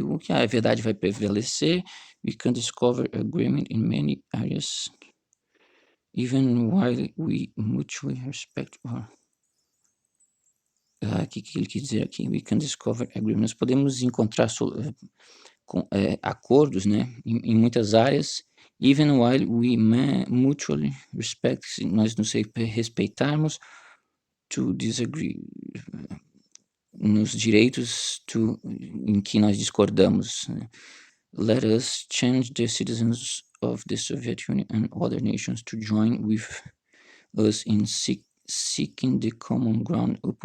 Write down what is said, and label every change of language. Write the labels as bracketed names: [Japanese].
[Portuguese] O que a verdade vai prevalecer? [English] We can discover agreement in many areas, even while we mutually respect our... [Portuguese] O que ele quis dizer aqui? [English] We can discover agreement. [Portuguese] Nós podemos encontrar acordos, né, em muitas áreas, [English] even while we mutually respect, [Portuguese] se nós nos respeitarmos, [English] to disagree, [Portuguese] nos direitos em que nós discordamos. [English] Let us change the citizens of the Soviet Union and other nations to join with us in seeking the common ground.